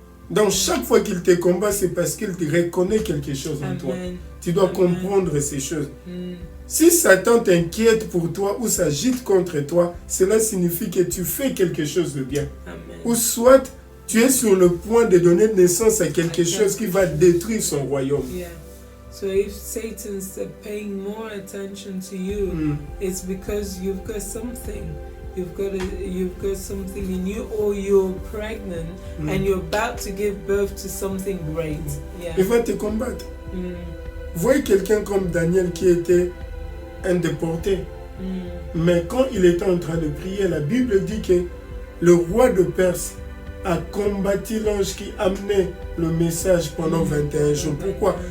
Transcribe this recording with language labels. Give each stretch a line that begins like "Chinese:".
French: Donc chaque fois qu'il te combat, c'est parce qu'il te reconnaît quelque chose en toi. Tu dois comprendre ces choses. Si Satan t'inquiète pour toi ou s'agite contre toi, cela signifie que tu fais quelque chose de bien. Ou soit tu es sur le point de donner naissance à quelque chose qui va détruire son royaume.
English: So if Satan's paying more attention to you, it's because you've got something. You've got something in you, or you're pregnant and you're about to give birth to something great.
French: Il va te combattre. Voyez quelqu'un comme Daniel qui était un déporté. Mais quand il était en train de prier, la Bible dit que le roi de Perse a combattu l'ange qui amenait le message pendant 21 jours. Pourquoi?